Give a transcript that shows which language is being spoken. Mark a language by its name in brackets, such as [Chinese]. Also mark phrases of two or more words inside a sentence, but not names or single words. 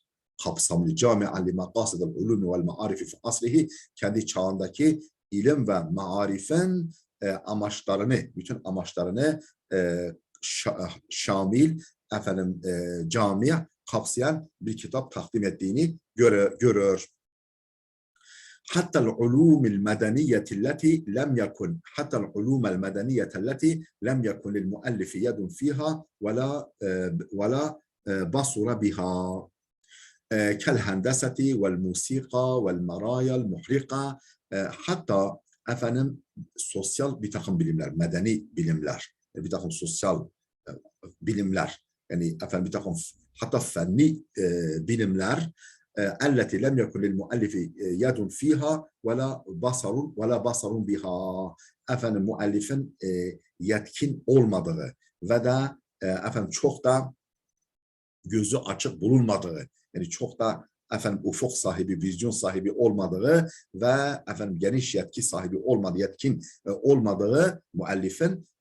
[Turkish] Kapsamlı, [Arabic] جامعا لمقاصد العلوم والمعارف في عصره, [Turkish] kendi çağındaki ilim ve maarifin amaçlarını, bütün amaçlarını şamil, efendim cami kapsayan bir kitap takdim ettiğini görür. [Arabic] حتى العلوم المدنية التي لم يكن حتى العلوم المدنية التي لم يكن للمؤلف يد فيها ولا بصر بها كالهندسة والموسيقى والمرايا المحرقة [Turkish] hatta efendim sosyal bir takım bilimler, medeni bilimler, bir takım sosyal bilimler, yani efendim bir takım hatta fenni bilimler [Arabic] التي لم يكن للمؤلف يد فيها ولا بصر بها, [Turkish] efendim müellifin yetkin olmadığı ve de efendim çok da gözü açık bulunmadığı, yani çok da efendim ufuk sahibi, vizyon sahibi olmadığı ve efendim geniş yetki sahibi olmadığı, yetkin olmadığı müellifin